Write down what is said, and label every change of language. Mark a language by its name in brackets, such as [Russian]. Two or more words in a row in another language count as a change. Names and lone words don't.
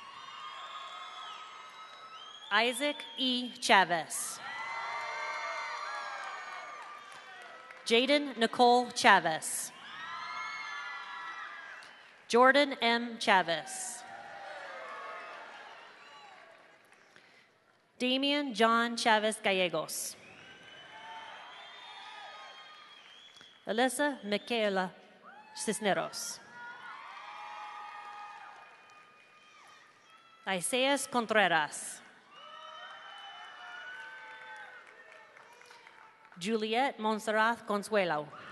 [English] Isaac E. Chavez. Jaden Nicole Chavez. Jordan M. Chavez. Damian John Chavez Gallegos. Alyssa Michaela Cisneros. Isaias Contreras. Juliet Montserrat Consuelo.